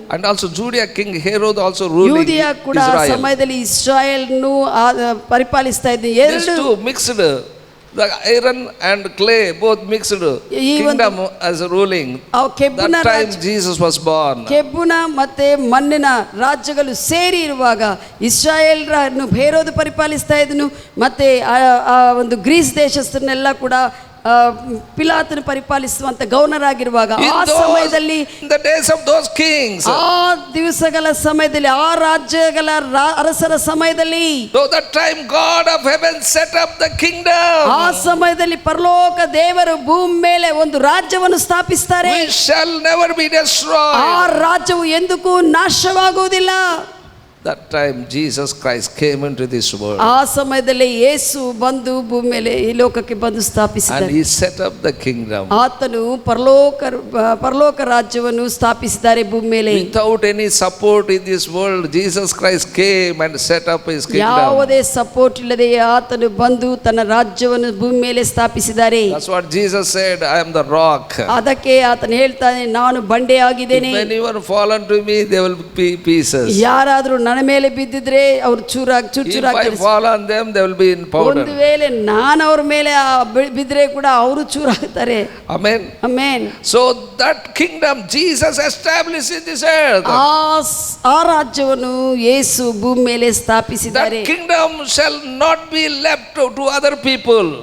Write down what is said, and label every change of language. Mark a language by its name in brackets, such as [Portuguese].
[English] And also Judea king Herod also ruling [Kannada] ಯೂದಿಯಾ ಕೂಡ ಸಮಯದಲ್ಲಿ ಇಸ್ರಾಯೇಲ್ನು ಪರಿಪಾಲಿಸ್ತಾ ಇದ್ದ. ಎರಡು [English] mixed, the iron and clay both mixed kingdom as ruling. That time Jesus was born. [Kannada] ಕೆಬ್ಬುನ ಮತ್ತೆ ಮಣ್ಣಿನ ರಾಜ್ಯಗಳು ಸೇರಿ ಇರುವಾಗ ಇಸ್ರಾಯೇಲ್ರನ್ನು ಹೇರೋದು ಪರಿಪಾಲಿಸ್ತಾ ಇದ್ದನು, ಮತ್ತೆ ಆ ಒಂದು ಗ್ರೀಸ್ ದೇಶಸ್ಥರನ್ನೆಲ್ಲ ಕೂಡ ಪಿಲಾತನು ಪರಿಪಾಲಿಸುವಂತ ಗವರ್ನರಾಗಿರುವಾಗ [English] In [Kannada] ಆ ಸಮಯದಲ್ಲಿ [English] in the days of those kings, [Kannada] ಆ ದಿವಸಗಳ ಸಮಯದಲ್ಲಿ ಆ ರಾಜ್ಯಗಳ ಅರಸರ ಸಮಯದಲ್ಲಿ, [English] though that time God of heaven set up the kingdom, [Kannada] ಆ ಸಮಯದಲ್ಲಿ ಪರಲೋಕ ದೇವರು ಭೂಮಿ ಮೇಲೆ ಒಂದು ರಾಜ್ಯವನ್ನು ಸ್ಥಾಪಿಸ್ತಾರೆ. [English] we shall never be destroyed. [Kannada] ಆ ರಾಜ್ಯವು ಎಂದಕ್ಕೂ ನಾಶವಾಗುವುದಿಲ್ಲ. [English] That time Jesus Christ came into this world [Kannada] ಆ ಸಮಯದಲ್ಲಿ ಯೇಸು ಬಂದು ಭೂಮಿ ಮೇಲೆ ಈ ಲೋಕಕ್ಕೆ ಬಂದು [English] and [Kannada] ಸ್ಥಾಪಿಸಿದನು. [English] he set up the kingdom [Kannada] ಆತನು ಪರಲೋಕ ರಾಜ್ಯವನ್ನು ಸ್ಥಾಪಿಸಿದ್ದಾರೆ ಭೂಮಿ ಮೇಲೆ. [English] without any support in this world. Jesus Christ came and set up his kingdom. [Kannada] ಯಾವುದೇ ಸಪೋರ್ಟ್ ಇಲ್ಲದೆ ಆತನು ಬಂದು ತನ್ನ ರಾಜ್ಯವನ್ನು ಭೂಮಿ ಮೇಲೆ ಸ್ಥಾಪಿಸಿದ್ದಾರೆ. [English] That's what Jesus said, I am the rock. [Kannada] ಅದಕ್ಕೆ ಆತನು ಹೇಳ್ತಾನೆ, ನಾನು ಬಂಡೆ ಆಗಿದ್ದೇನೆ. [English] If anyone fall unto me, they will be pieces. [Kannada] ಯಾರಾದ್ರೂ ನನ್ನ ಮೇಲೆ ಬಿದ್ದಿದ್ರೆ ಅವರು [English] If I fall on them, they will be in powder. [Kannada] ಒಂದು ವೇಳೆ ನಾನು ಅವ್ರ ಮೇಲೆ ಬಿದ್ದರೆ ಕೂಡ ಅವರು ಚೂರಾಗ್ತಾರೆ. [English] Amen. [Kannada] Amen. [English] So that kingdom Jesus established in this earth. [Kannada] ಆ ರಾಜ್ಯವನ್ನು ಯೇಸು ಭೂಮಿ ಮೇಲೆ ಸ್ಥಾಪಿಸಿದ್ದಾರೆ. [English] That kingdom shall not be left to other people.